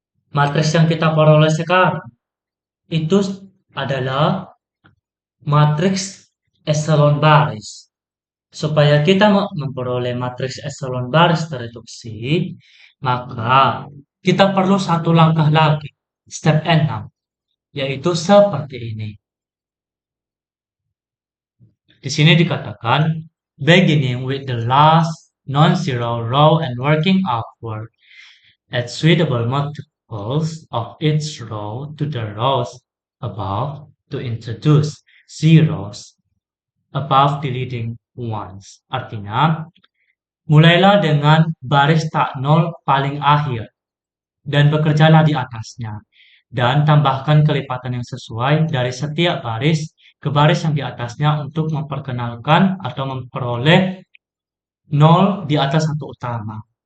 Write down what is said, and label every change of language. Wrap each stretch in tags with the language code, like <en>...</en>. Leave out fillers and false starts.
<id>Matriks yang kita peroleh sekarang itu adalah matriks echelon baris. Supaya kita memperoleh matriks echelon baris tereduksi, maka kita perlu satu langkah lagi, step 6, yaitu seperti ini. Di sini dikatakan,</id> <en>beginning with the last non-zero row and working upward at suitable multiples of each row to the rows above to introduce zeros above the leading ones.</en> <id>Artinya, mulailah dengan baris tak nol paling akhir dan bekerjalah di atasnya. Dan tambahkan kelipatan yang sesuai dari setiap baris ke baris yang di atasnya untuk memperkenalkan atau memperoleh nol di atas satu utama.</id>